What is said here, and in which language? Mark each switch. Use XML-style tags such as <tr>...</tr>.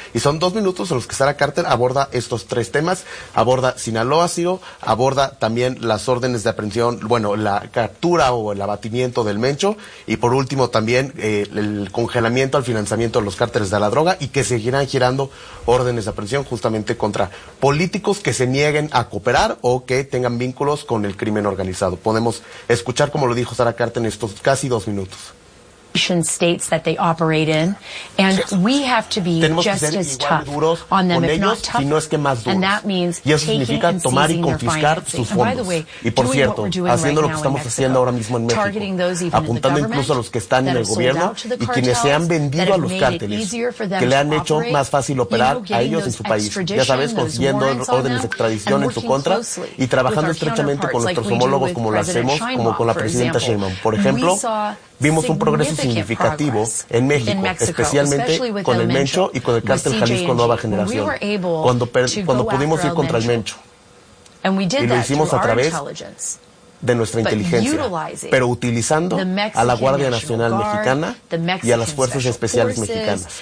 <es>Y son 2 minutos en los que Sarah Carter aborda estos 3 temas. Aborda Sinaloa, Ciro, aborda también las órdenes de aprehensión, bueno, la captura o el abatimiento del Mencho, y por último también el congelamiento al financiamiento de los cárteles de la droga, y que seguirán girando órdenes de aprehensión justamente contra políticos que se nieguen a cooperar o que tengan vínculos con el crimen organizado. Podemos escuchar cómo lo dijo Sarah Carter en estos casi 2 minutos.</es> <en>States that they operate in, and we have to be just as tough on them, if not tougher. And that means taking and seizing their finances. And by the way, doing what we're doing right now in Mexico, targeting those even in the government that have sold out to the cartels, that have made it easier for them to operate, you know, getting those extradition, those warrants on them, and working closely with our counterparts, like we do with President Sheinbaum, for example.</en> <es>Vimos un progreso significativo en México, especialmente con el Mencho y con el cártel Jalisco Nueva Generación, cuando pudimos ir contra el Mencho. Y lo hicimos a través de nuestra inteligencia, pero utilizando a la Guardia Nacional Mexicana y a las Fuerzas Especiales Mexicanas.</es>